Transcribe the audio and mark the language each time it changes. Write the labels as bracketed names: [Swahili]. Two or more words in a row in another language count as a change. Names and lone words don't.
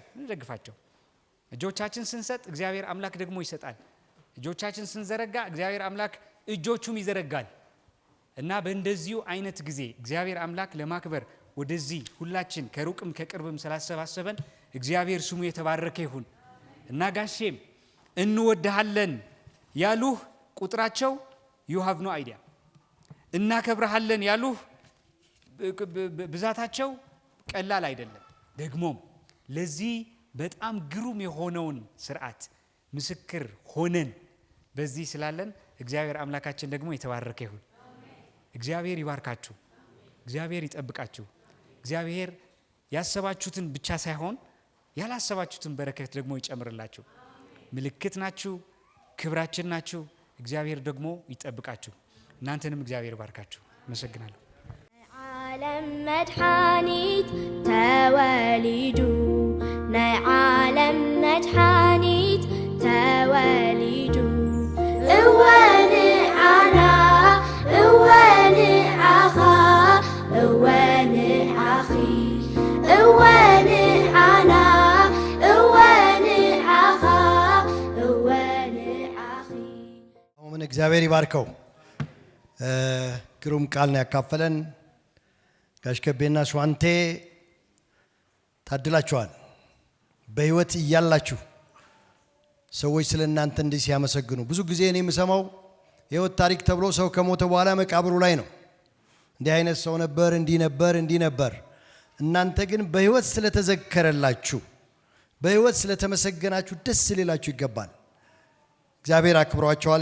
[Amharic] እንደግፋቸው። እጆቻችን ስንሰጥ እግዚአብሔር አምላክ ደግሞ ይሰጣል። እጆቻችን ስንዘረጋ እግዚአብሔር አምላክ እጆቹም ይዘረጋል። እና በእንደዚሁ አይነት ጊዜ እግዚአብሔር አምላክ ለማክበር ወደዚህ ሁላችን ከሩቅም ከቅርብም ስላሰባሰበን እግዚአብሔር ስሙ የተባረከ ይሁን። እና ጋሼም እንወድሃለን ያሉህ ቁጥራቸው [English] you have no idea [Amharic] እናከብረሃለን ያሉህ ብዛታቸው ቀላል አይደለም። ደግሞም ለዚህ በጣም ግሩም የሆነውን ስርዓት ምስክር ሆነን በዚህ ስላለን እግዚአብሔር አምላካችን ደግሞ የተባረከ ይሁን። እግዚአብሔር ይባርካችሁ፣ እግዚአብሔር ይጠብቃችሁ። እግዚአብሔር ያሰባችሁትን ብቻ ሳይሆን ያላሰባችሁትን በረከት ደግሞ ይጨምርላችሁ። ምልክት ናችሁ፣ ክብራችን ናችሁ። እግዚአብሔር ደግሞ ይጠብቃችሁ። እናንተንም እግዚአብሔር ይባርካችሁ። አመሰግናለሁ። [Tigrinya] ዓለም መድኃኒት ተወሊዱ ናይ ዓለም መድኃኒት ተወሊዱ እወን ዓና እወን ዓኻ እወን ዓኺ እወን ዓና እወን ዓኻ እወን ዓኺ። [Amharic] አሁን እግዚአብሔር ይባርከው። ግሩም ቃል ነው ያካፈለን። ጋሽ ከቤና ሸዋንቴ ታድላችኋል። በህይወት እያላችሁ ሰዎች ስለእናንተ እንዲህ ሲያመሰግኑ ብዙ ጊዜ እኔ የምሰማው የህይወት ታሪክ ተብሎ ሰው ከሞተ በኋላ መቃብሩ ላይ ነው እንዲህ አይነት ሰው ነበር፣ እንዲህ ነበር። እናንተ ግን በህይወት ስለተዘከረላችሁ በህይወት ስለተመሰገናችሁ ደስ ሊላችሁ ይገባል። እግዚአብሔር አክብሯቸዋል።